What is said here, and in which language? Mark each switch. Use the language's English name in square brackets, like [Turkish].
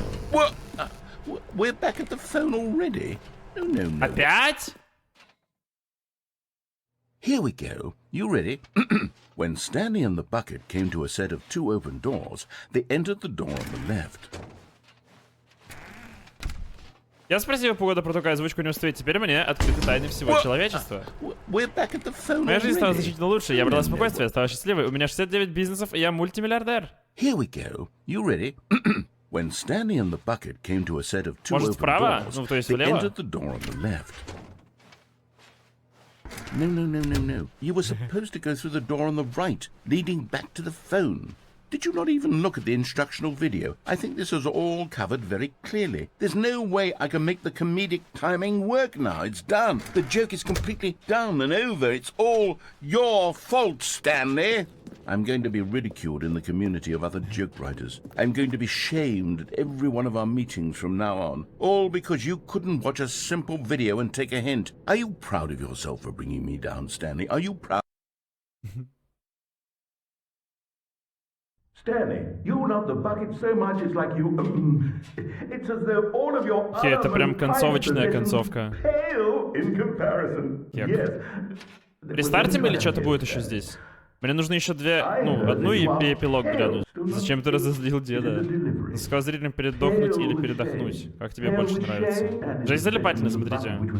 [English] What? We're back at the phone already? No. [Russian] Опять? [English] Here we go. You ready? When Stanley and the bucket came to a set of two open doors, they entered the door on the left. [Russian] Я спросил Пугода про такую озвучку не успеть. Теперь мне открыты тайны всего человечества. Моя жизнь стала значительно лучше. Я обрела спокойствие, я стала счастливой. У меня 69 бизнесов, и я мультимиллиардер. [English] Here we go. You ready? When Stanley and the bucket came to a set of two open doors, they entered the door on the left. No. You were supposed to go through the door on the right, leading back to the phone. Did you not even look at the instructional video? I think this is all covered very clearly. There's no way I can make the comedic timing work now. It's done. The joke is completely done and over. It's all your fault, Stanley. I'm going to be ridiculed in the community of other joke writers. I'm going to be shamed at every one of our meetings from now on. All because you couldn't watch a simple video and take a hint. Are you proud of yourself for bringing me down, Stanley? Are you proud? Stanley, you love the bucket so much, it's like you... it's as though all of your... [Russian] Это прям концовочная концовка. [English] Pale in comparison. Yes. [Russian] Рестартим или что-то будет еще здесь? Мне нужно еще две, одну и эпилог глянуть. Зачем ты разозлил деда? Сказал зрителям передохнуть или передохнуть. Как тебе больше нравится? Жизнь залипательная, смотрите.